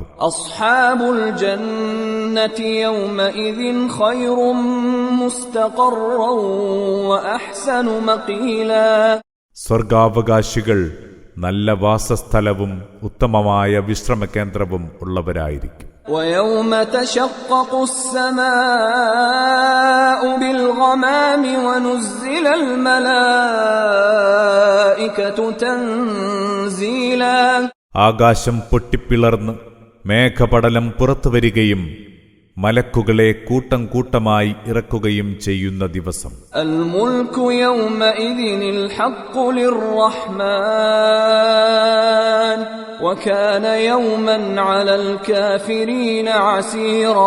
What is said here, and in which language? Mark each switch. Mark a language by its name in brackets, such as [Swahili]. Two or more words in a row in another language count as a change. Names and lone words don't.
[Arabic] أصحاب الجنة يومئذ خير مستقرا وأحسن مقيلا. [Malayalam] സ്വർഗാവകാശികൾ നല്ല വാസസ്ഥലവും ഉത്തമമായ വിശ്രമകേന്ദ്രവും ഉള്ളവരായിരിക്കും. [Arabic] وَيَوْمَ تَشَقَّقُ السَّمَاءُ بِالْغَمَامِ وَنُزِّلَ الْمَلَائِكَةُ تَنزِيلًا. [Malayalam] ആകാശം പൊട്ടിപ്പിളർന്ന് മേഘപടലം പുറത്തുവരികയും മലക്കുകളെ കൂട്ടം കൂട്ടമായി ഇറക്കുകയും ചെയ്യുന്ന ദിവസം. [Arabic] الملك يومئذ الحق للرحمن وكان يوما على الكافرين عسيرا.